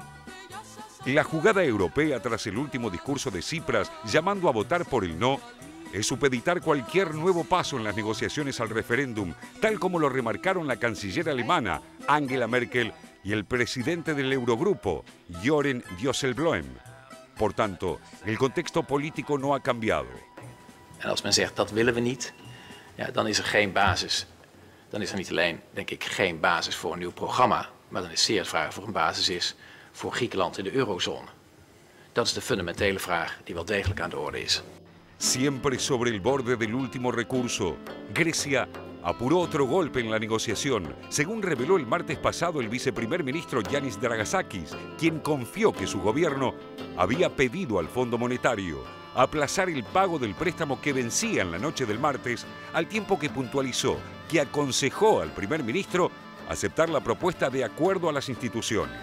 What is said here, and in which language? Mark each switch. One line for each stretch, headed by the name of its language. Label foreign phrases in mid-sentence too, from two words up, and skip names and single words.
Spanish: La jugada europea tras el último discurso de Tsipras llamando a votar por el no es supeditar cualquier nuevo paso en las negociaciones al referéndum, tal como lo remarcaron la canciller alemana Angela Merkel y el presidente del Eurogrupo, Joren Dijsselbloem. Por tanto, el contexto político no ha cambiado.
Dutch: En als men zegt dat willen we niet, ja, dan is er geen basis. Dan is er niet alleen, denk ik, geen basis voor een nieuw programma, maar dan is zeer de vraag of er een basis is voor Griekenland in de eurozone. Dat is de fundamentele vraag die wel degelijk aan de orde is.
Spanish: Siempre sobre el borde del último recurso, Grecia apuró otro golpe en la negociación, según reveló el martes pasado el viceprimer ministro Yanis Dragasakis, quien confió que su gobierno había pedido al Fondo Monetario aplazar el pago del préstamo que vencía en la noche del martes, al tiempo que puntualizó que aconsejó al primer ministro aceptar la propuesta de acuerdo a las instituciones.